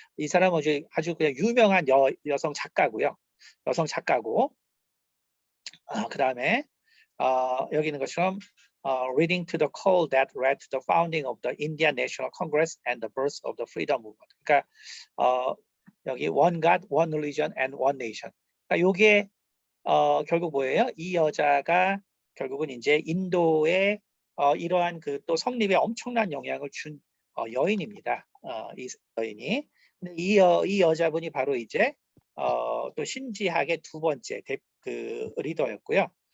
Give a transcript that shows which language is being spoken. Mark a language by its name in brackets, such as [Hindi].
[Korean] 이 사람은 아주 그냥 유명한 여성 작가고요. 여성 작가고 그 다음에 여기 있는 것처럼 [English] reading to the call that led to the founding of the Indian National Congress and the birth of the freedom movement. [Korean] 그러니까 여기 [English] one God, one religion, and one nation. [Korean] 그러니까 이게 결국 뭐예요? 이 여자가 결국은 이제 인도의 이러한 그 또 성립에 엄청난 영향을 준 여인입니다. 이 여인이. 근데 이 여자분이 바로 이제 또 신지학의 두 번째 그 리더였고요.